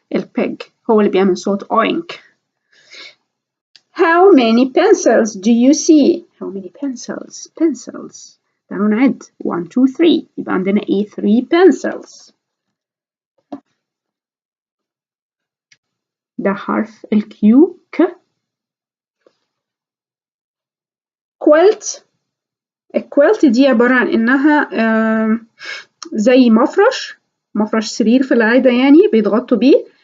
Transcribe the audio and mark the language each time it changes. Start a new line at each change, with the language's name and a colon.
Arabic: البيج هو اللي بيعمل صوت oink.
English: How many pencils do you see? How many pencils? pencils.
Arabic: تعالوا نعد.
English: 1 2 3.
Arabic: يبقى عندنا إيه؟ 3 pencils. ده حرف الكيو ك.
English: quilt.
Arabic: الكويلت دي عبارة عن إنها زي مفرش سرير في العادة، يعني بيتغطوا بيه.